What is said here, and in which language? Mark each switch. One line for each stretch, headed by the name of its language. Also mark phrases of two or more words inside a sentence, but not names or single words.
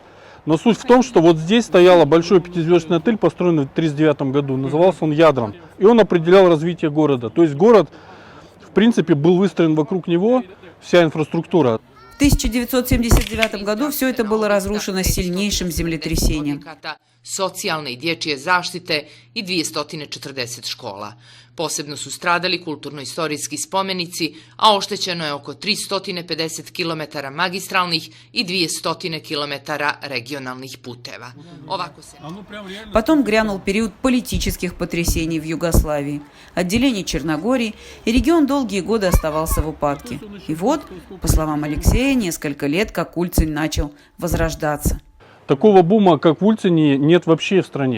Russian: Но суть в том, что вот здесь стоял большой пятизвездочный отель, построенный в 1939 году. Назывался он Ядран. И он определял развитие города. То есть город, в принципе, был выстроен вокруг него, вся инфраструктура. В 1979 году все это было разрушено сильнейшим землетрясением.
Serbian: Socijalne i dječje zaštite i 240 škola. Posebno su stradali kulturno-istorijski spomenici, a oštećeno je oko 350 km magistralnih i 200 km regionalnih puteva.
Russian: Потом грянул период политических потрясений в Югославии, отделение Черногории, и регион долгие годы оставался в упадке. И вот, по словам Алексея, несколько лет как Ульцин начал возрождаться. Такого бума, как в Ульцине, нет вообще в стране.